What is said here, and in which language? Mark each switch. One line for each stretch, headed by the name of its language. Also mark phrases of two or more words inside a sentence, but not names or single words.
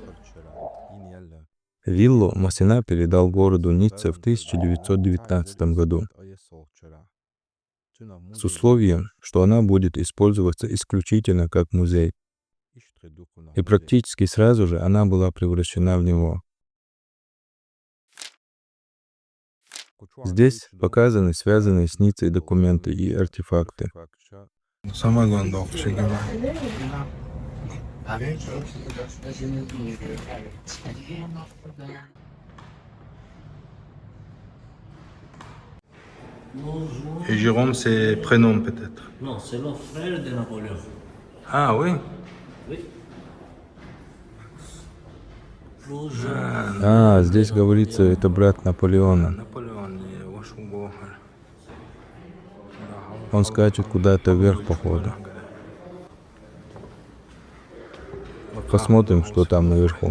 Russian: Виллу Масина передал городу Ницце в 1919 году с условием, что она будет использоваться исключительно как музей. И практически сразу же она была превращена в него. Здесь показаны связанные с Ниццей документы и артефакты.
French: Et Jérôme, c'est prénom peut-être. Non, c'est le frère de Napoléon. Ah oui.
Russian: Здесь говорится, это брат Наполеона. Napoléon, Он скачет куда-то вверх, походу. Посмотрим, что там наверху.